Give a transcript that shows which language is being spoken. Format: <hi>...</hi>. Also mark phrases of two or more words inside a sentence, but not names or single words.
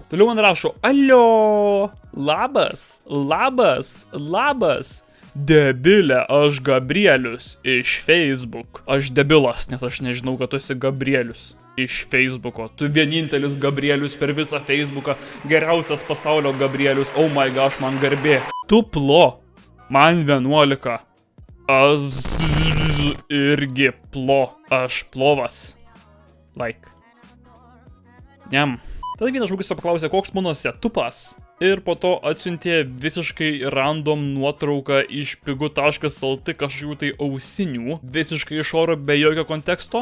<lt>Toliau man rašo, alio, labas, labas, labas. Debilė, aš Gabrielius iš Facebook. Aš debilas, nes aš nežinau, kad tu esi Gabrielius iš Facebooko. Tu vienintelis Gabrielius per visą Facebooką. Geriausias pasaulio Gabrielius.</lt> <en>Oh my gosh,</en> <lt>man garbė. Tu plo. Man 11. Aš irgi plo. Aš plovas. Like. Jam. Tada vienas žmogus paklausė, koks mano setupas. Ir po to atsiuntė visiškai random nuotrauką iš pigu.lt kažkokių tai ausinių, visiškai iš oro be jokio konteksto.</lt>